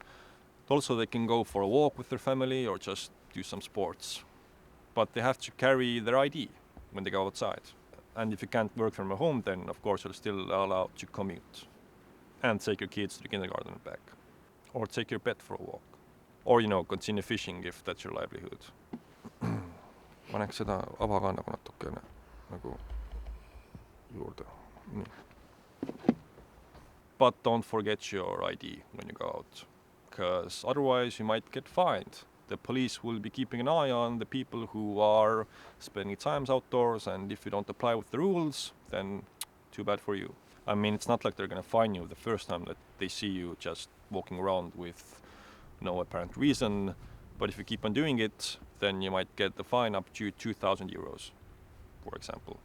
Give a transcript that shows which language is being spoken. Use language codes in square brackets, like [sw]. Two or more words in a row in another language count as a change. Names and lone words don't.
[en] Also, they can go for a walk with their family or just do some sports. But they have to carry their ID when they go outside. And if you can't work from home, then of course you're still allowed to commute. And take your kids to the kindergarten and back. Or take your pet for a walk. Or, continue fishing if that's your livelihood. [et] Paneks seda ava ka natukene juurde. Nii. [en] But don't forget your ID when you go out, because otherwise you might get fined. The police will be keeping an eye on the people who are spending time outdoors, and if you don't apply with the rules, then too bad for you. I mean, it's not like they're going to fine you the first time that they see you just walking around with no apparent reason, but if you keep on doing it, then you might get the fine up to 2,000 euros, for example.